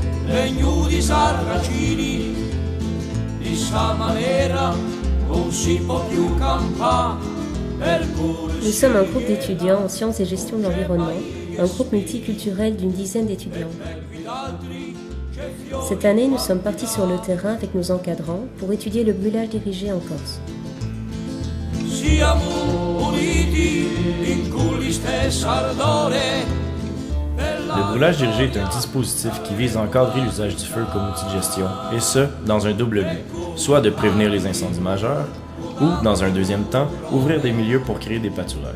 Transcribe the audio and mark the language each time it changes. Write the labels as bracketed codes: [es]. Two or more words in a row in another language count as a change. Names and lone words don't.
[it] legno di sarracini, di sta maniera non si può più campare. [fr] Nous sommes un groupe d'étudiants en sciences et gestion de l'environnement, un groupe multiculturel d'une dizaine d'étudiants. Cette année, nous sommes partis sur le terrain avec nos encadrants pour étudier le brûlage dirigé en Corse. Le brûlage dirigé est un dispositif qui vise à encadrer l'usage du feu comme outil de gestion, et ce, dans un double but, soit de prévenir les incendies majeurs, ou, dans un deuxième temps, ouvrir des milieux pour créer des pâturages.